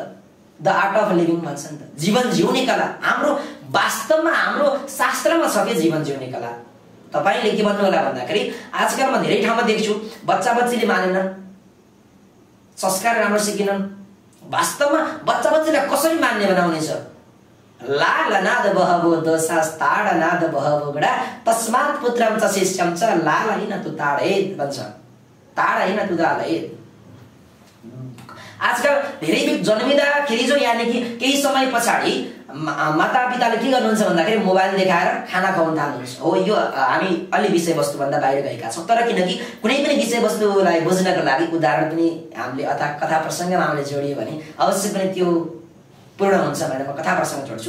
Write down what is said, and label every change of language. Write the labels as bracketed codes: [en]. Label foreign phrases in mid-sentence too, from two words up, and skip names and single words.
[ne] द आर्ट अफ लिभिङ भन्छ नि त, जीवन जिउने कला। हाम्रो वास्तवमा हाम्रो शास्त्रमा छ के जीवन जिउने कला। तपाईँले के भन्नु होला भन्दाखेरि आजकल म धेरै ठाउँमा देख्छु बच्चाले मानेनन्, संस्कार राम्रो सिकेनन्। वास्तवमा बच्चालाई कसरी मान्ने बनाउने छ? [sa] लालनाद बहवो दोषास्ताडनाद बहवो गडा तस्मात् पुत्रम च शिष्यम च लालहीन तु ताडयेत् भन्छ, ताडहीन तु ताडयेत्। [ne] आजकल धेरै जन्मिँदाखेरि जो यानि कि केही समय पछाडि मातापिताले के गर्नुहुन्छ भन्दाखेरि मोबाइल देखाएर खाना खुवाउन थाल्नुहुन्छ। हो, यो हामी अलि विषयवस्तुभन्दा बाहिर गएका छौँ, तर किनकि कुनै पनि विषयवस्तुलाई बुझ्नको लागि उदाहरण पनि हामीले अथवा कथा प्रसङ्गमा हामीले जोडियो भने अवश्य पनि त्यो पूर्ण हुन्छ भनेर म कथा प्रसङ्ग जोड्छु।